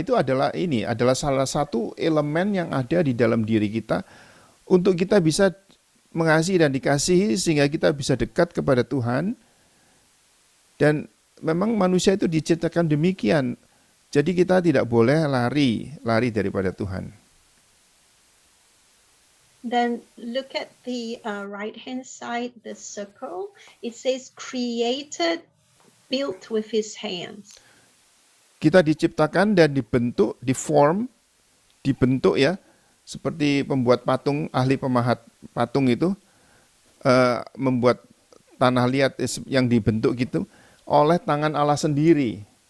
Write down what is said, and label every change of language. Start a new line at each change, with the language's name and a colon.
Indonesian: Itu adalah salah satu elemen yang ada di dalam diri kita untuk kita bisa mengasihi dan dikasihi sehingga kita bisa dekat kepada Tuhan. Dan memang manusia itu diciptakan demikian. Jadi kita tidak boleh lari daripada Tuhan.
English: Then look at the right-hand side, the circle. It says created, built with His hands.
Indonesian: Kita diciptakan dan dibentuk, dibentuk ya, seperti pembuat patung, ahli pemahat patung itu, membuat tanah liat yang dibentuk gitu, oleh tangan Allah sendiri.